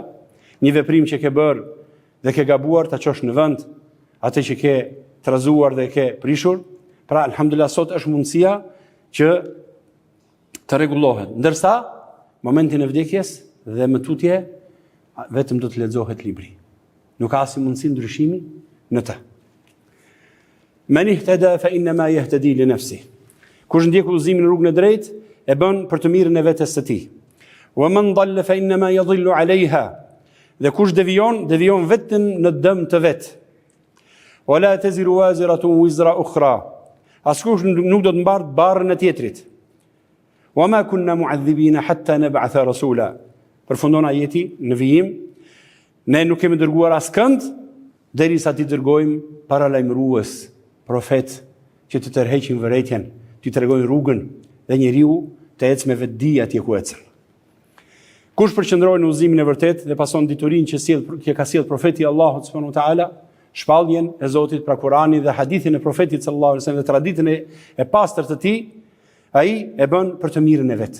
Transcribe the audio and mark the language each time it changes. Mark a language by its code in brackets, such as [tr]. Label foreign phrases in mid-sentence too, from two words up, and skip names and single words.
[sq] Një veprim që ke bërë dhe ke gabuar ta çosh në vend atë që ke trazuar dhe ke prishur. Pra alhamdulillah sot është mundësia që të rregullohet. Ndërsa momentin e vdekjes dhe më tutje vetëm do të lexohet libri. Nuk ka asnjë mundësi ndryshimi në të. [ar] من اهتدى فإنما يهتدي لنفسه. [sq] Kush ndjek udhëzimin në rrugën e drejtë e bën për të mirën e vetes së tij. [ar] ومن ضل فإنما يضل عليها. [sq] Dhe kush devion vetëm në dëm të vet. [ar] ولا تزر وازرة وزر أخرى. [sq] Askush nuk do të mbartë barrën e tjetrit. [ar] وما كنا معذبين حتى نبعث رسولا. [sq] Përfundon ajeti në vijim, ne nuk kemi dërguar askënd derisa ti dërgojmë paralajmërues, profet që të tërheqin vërejtjen, të tregojnë rrugën dhe njeriu të ecë me vetdi atje ku ecën. Kush përqendrohet në udhëzimin e vërtet dhe pason diturinë që ka sjell profeti i Allahut [ar] سبحانه وتعالى, [sq] shpalljen e Zotit pra Kur'anin dhe hadithin e profetit [ar] صلى الله عليه وسلم [sq] dhe traditën e pastër të tij, ai e bën për të mirën e vet.